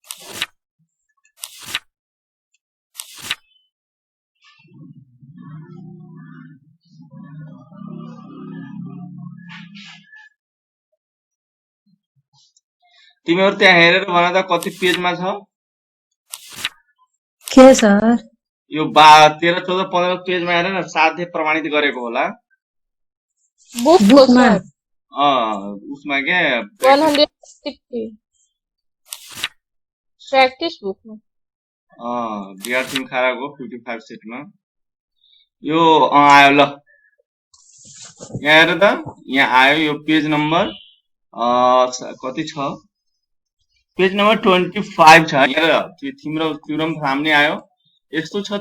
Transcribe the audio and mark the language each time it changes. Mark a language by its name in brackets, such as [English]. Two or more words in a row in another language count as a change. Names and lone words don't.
[Nepali] तिमीहरु त्यहाँ हेरेर भन त कति पेजमा छ के सर यो 13 14 15 पेजमा हेर न साध्य प्रमाणित गरेको होला बुकमा उसमा के [Hindi] 160 [English] practice book [Hindi] में [Nepali] बिहार तिमखाराको 55 सेटमा यो आयो ल यहाँ हेर त यहाँ आयो यो पेज नम्बर कति छ पेज नम्बर 25 छ हेर त्यो तिम्रो थ्योरम सामने आयो यस्तो छ